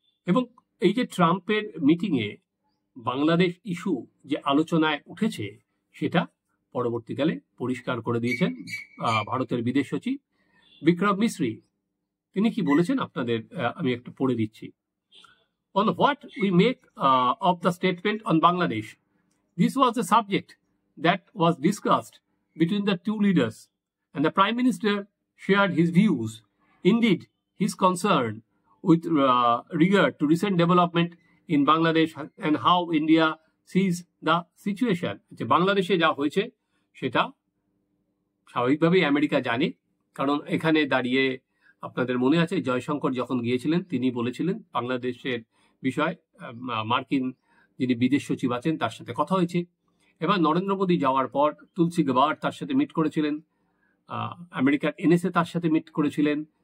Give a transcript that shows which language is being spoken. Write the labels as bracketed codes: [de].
[bn] এবং এই যে ট্রাম্পের মিটিংয়ে বাংলাদেশ ইস্যু যে আলোচনায় উঠেছে, সেটা পরবর্তীকালে পরিষ্কার করে দিয়েছেন ভারতের বিদেশ সচিব বিক্রম মিশ্রি। তিনি কি বলেছেন আপনাদের আমি একটু পড়ে দিচ্ছি। [en] On what we make of the statement on Bangladesh, this was a subject that was discussed between the two leaders, and the Prime Minister shared his views. Indeed, his concern with regard to recent development in Bangladesh and how India sees the situation. [bn] বাংলাদেশে যা হয়েছে সেটা স্বাভাবিকভাবেই America জানে, কারণ এখানে দাঁড়িয়ে আপনাদের মনে আছে জয়শঙ্কর যখন গিয়েছিলেন, তিনি বলেছিলেন বাংলাদেশের বিষয় মার্কিন যিনি বিদেশ সচিব আছেন তার সাথে কথা হয়েছে। এবার নরেন্দ্র মোদী যাওয়ার পর তুলসী গেবার্ড তার সাথে মিট করেছিলেন, আমেরিকার NSA তার সাথে মিট করেছিলেন।